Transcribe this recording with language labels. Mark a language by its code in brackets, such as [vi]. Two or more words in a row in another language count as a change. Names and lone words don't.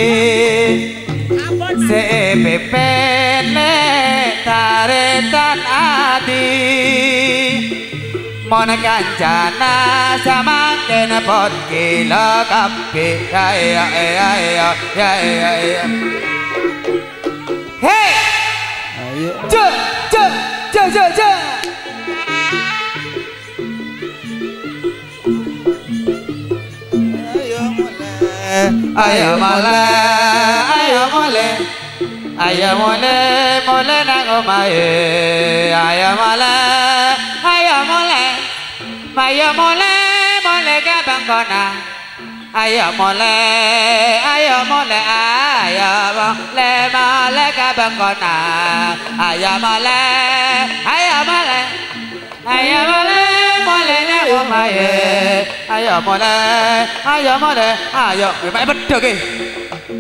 [mad] sepepene taretan adi mon kancana samangken pot kila kape ya ya ya ya ya ya hey ja ja ja ja ja [jv] ayo mole ayo mole ayo mole mole nang omahe ayo mole [mad] ayo mole ayo mole mole ka bangkona ayo mole ayo mole ayo mole mole ka bangkona ayo mole ayo mole ayo mole mole [jv] nang omahe [mad] ayo mole ayo mole ayo mek bedhog e